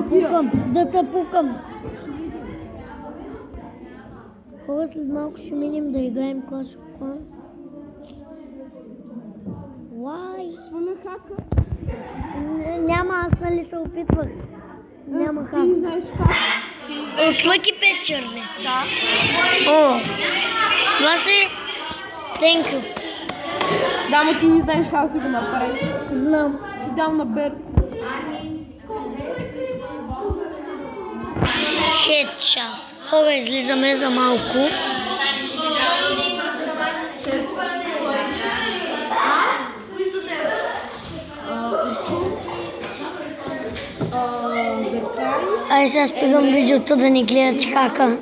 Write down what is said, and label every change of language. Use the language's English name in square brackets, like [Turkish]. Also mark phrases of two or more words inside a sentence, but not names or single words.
[Bulgarian] Да те пукам. Хора, след малко ще минем да играем Clash of Clans. Why? Сваля хака. Няма, аз нали се опитвах. Няма хак. Ти не знаеш как. От Lucky Picture, бе. Да. О, Васи, [English] thank you. [Bulgarian] Да, но ти не знаеш как да го направи. Знам. Ти дам на Бер. Headshot. Хора, излизаме за малко. Ай, сега спирам видеото да не гледат хака.